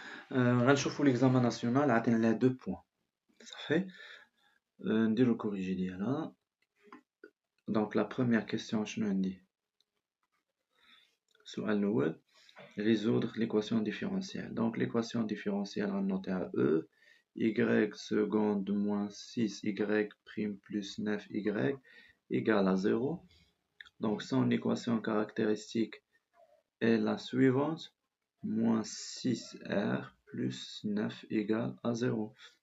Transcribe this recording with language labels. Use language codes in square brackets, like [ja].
[ar] غنشوفو l'examen national عاطين عليه 2 points. صافي نديرو الكوريجي ديالها. دونك لا بروميير كيسيون شنو عندي؟ السؤال الأول [fr] résoudre l'équation différentielle. Donc l'équation différentielle [ar] غنوطيها [fr] E y seconde moins 6y prime plus 9y égale à 0. Donc son équation caractéristique est la suivante. Moins 6r plus 9 égale à 0.